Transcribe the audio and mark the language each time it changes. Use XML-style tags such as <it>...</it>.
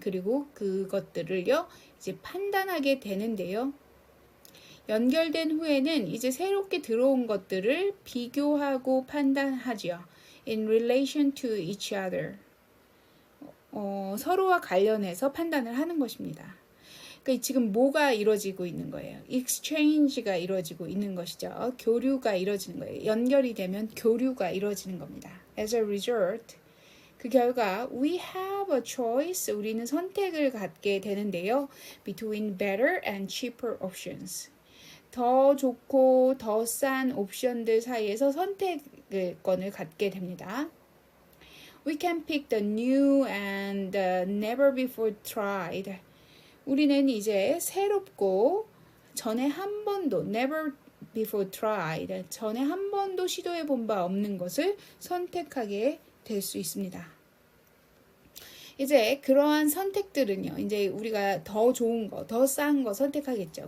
<ko>그리고 그것들을요, 이제 판단하게 되는데요. 연결된 후에는 이제 새롭게 들어온 것들을 비교하고 판단하죠.</ko> <en>in relation to each other.</en> <ko>서로와 관련해서 판단을 하는 것입니다. 그러니까 지금 뭐가 이루어지고 있는 거예요? exchange가 이루어지고 있는 것이죠. 교류가 이루어지는 거예요. 연결이 되면 교류가 이루어지는 겁니다.</ko> <en>As a result,</en> <ko>그 결과</ko> <en>we have a choice.</en> <ko>우리는 선택을 갖게 되는데요.</ko> <en>between better and cheaper options.</en> <ko>더 좋고 더 싼 옵션들 사이에서 선택권을 갖게 됩니다.</ko> <en>We can pick the new and never before tried.</en> <ko>우리는 이제 새롭고 전에 한 번도</ko> <en>never before tried,</en> <ko>전에 한 번도 시도해 본 바 없는 것을 선택하게 될 수 있습니다. 이제 그러한 선택들은요, 이제 우리가 더 좋은 거, 더 싼 거 선택하겠죠.</ko>